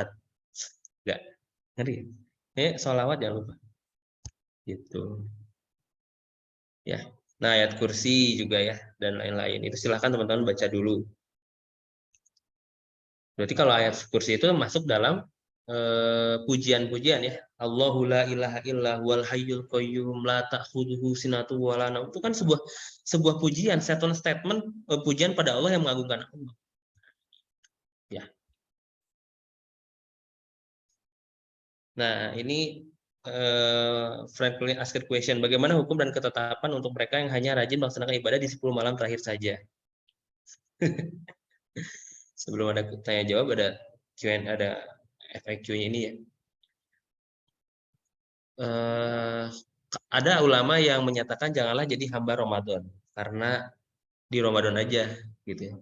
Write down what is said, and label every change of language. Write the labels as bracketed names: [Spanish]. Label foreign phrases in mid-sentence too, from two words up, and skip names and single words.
[Indonesian] Nggak, ngerti? Sholawat jangan lupa. Gitu. Ya. Nah, ayat kursi juga ya dan lain-lain. Itu silahkan teman-teman baca dulu. Berarti kalau ayat kursi itu masuk dalam pujian-pujian ya. [Arabic] الله لا إله إلا هو الحي القيوم لا تأخذه سنة ولا نوم. [Indonesian] Itu kan sebuah pujian, statement pujian pada Allah yang mengagungkan Allah. Ya. Nah, ini [English] frequently asked question, [Indonesian] bagaimana hukum dan ketetapan untuk mereka yang hanya rajin melaksanakan ibadah di 10 malam terakhir saja? Sebelum ada tanya jawab ada Q&A, ada FAQ-nya ini ya. Ada ulama yang menyatakan janganlah jadi hamba Ramadan karena di Ramadan aja gitu ya.